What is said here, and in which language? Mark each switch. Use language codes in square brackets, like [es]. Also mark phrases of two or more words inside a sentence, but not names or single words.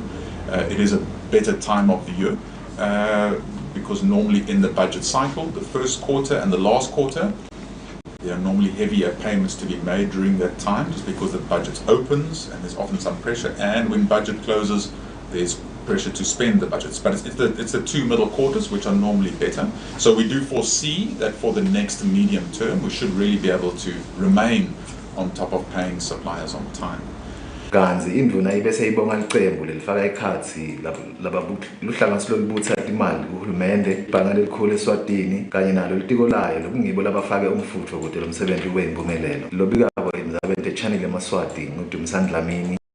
[en] It is a better time of the year because normally in the budget cycle, the first quarter and the last quarter, there are normally heavier payments to be made during that time just because the budget opens and there's often some pressure, and when budget closes, there's pressure to spend the budgets. But it's the 2 middle quarters which are normally better. So we do foresee that for the next medium term, we should really be able to remain on top of paying suppliers on time. [ss] Kanzi indvuna ibese ibonga licembu lelifaka ekhatsi luhlanganisi lolubutsa imali kuhulumende ibhanga lelikhulu eSwatini kanye nalo litiko layo lokungibo labafake umfutho ukuze lo msebenzi ube yimpumelelo. Lobikako emzabeni Channel Yemaswati nguDumsandlamini.